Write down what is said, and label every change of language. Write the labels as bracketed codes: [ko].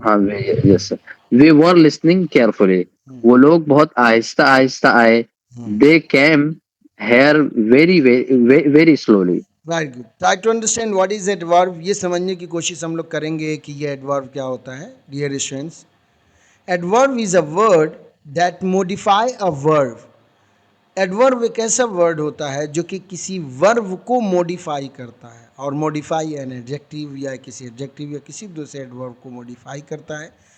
[en] ہاں yes we were listening carefully. [ur] وہ لوگ بہت آہستہ آہستہ آئے. [en] They came here very very slowly. Very good. Try to understand what is adverb, [ur] یہ سمجھنے کی کوشش ہم لوگ کریں گے کہ یہ ایڈورب کیا ہوتا ہے. [en] Dear students, adverb is a word that modify a verb. [ur] ایڈورب ایک ایسا ورڈ ہوتا ہے جو کہ کسی ورب کو موڈیفائی کرتا ہے, اور [en] modify an adjective [ur] یا کسی ایڈجیکٹیو یا کسی دوسرے ایڈورب کو موڈیفائی کرتا ہے.